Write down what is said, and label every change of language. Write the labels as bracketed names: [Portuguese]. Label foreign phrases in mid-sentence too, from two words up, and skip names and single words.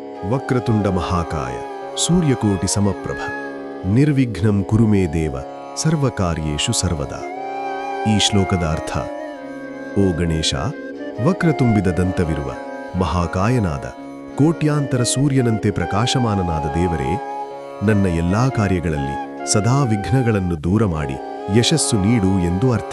[Sanskrit] ವಕ್ರತುಂಡ ಮಹಾಕಾಯ ಸೂರ್ಯಕೋಟಿ ಸಮಪ್ರಭ ನಿರ್ವಿಘ್ನಂ ಕುರು ಮೇ ದೇವ ಸರ್ವಕಾರ್ಯೇಷು ಸರ್ವದಾ. [Kannada] ಈ ಶ್ಲೋಕದ ಅರ್ಥ: ಓ ಗಣೇಶ, ವಕ್ರತುಂಬಿದ ದಂತವಿರುವ ಮಹಾಕಾಯನಾದ ಕೋಟ್ಯಾಂತರ ಸೂರ್ಯನಂತೆ ಪ್ರಕಾಶಮಾನನಾದ ದೇವರೇ, ನನ್ನ ಎಲ್ಲಾ ಕಾರ್ಯಗಳಲ್ಲಿ ಸದಾ ವಿಘ್ನಗಳನ್ನು ದೂರ ಮಾಡಿ ಯಶಸ್ಸು ನೀಡು ಎಂದು ಅರ್ಥ.